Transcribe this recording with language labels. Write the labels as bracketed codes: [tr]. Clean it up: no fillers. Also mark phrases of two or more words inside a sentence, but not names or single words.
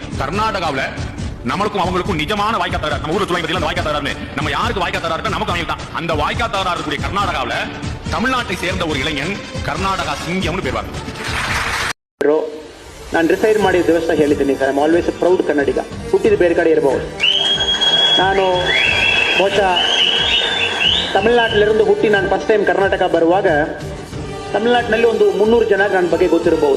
[ta] கர்நாடகாவில் நம்மளுக்கும் அவங்களுக்கும் நிஜமான வாய்க்கா தகராறு. நம்ம ஊர்ல சொல்லுவாங்க அந்த வாய்க்கா தகராறு. நம்ம யாருக்கு வாய்க்கா தகராறு நமக்கு அவங்க தான். அந்த வாய்க்கா தகராறு கூடிய கர்நாடகாவில் தமிழ்நாட்டை சேர்ந்த ஒரு இளைஞன் கರ್ನಾಟಕ ಸಿಂಗ್ಯம்னு பேர் வாங்க. [kn] ನಾನು ರಿಸೈಡ್ ಮಾಡಿದ ದಿವಸ ಹೇಳಿದ್ದೀನಿ ಸರ್, [en] I always proud [kn] ಕನ್ನಡಿಗ. ಹುಟ್ಟಿದ ಬೇರೆ ಕಡೆ ಇರಬಹುದು. ನಾನು ಬಹುಶಃ ತಮಿಳುನಾட்டிಲಿருந்து ಹುಟ್ಟಿ ನಾನು [en] first time [kn] ಕರ್ನಾಟಕ ಬರುವಾಗ ತಮಿಳುನಾಡಿನಲ್ಲಿ ಒಂದು 300 ಜನ ನನ್ನ ಬಗ್ಗೆ ಗೊತ್ತಿರಬಹುದು.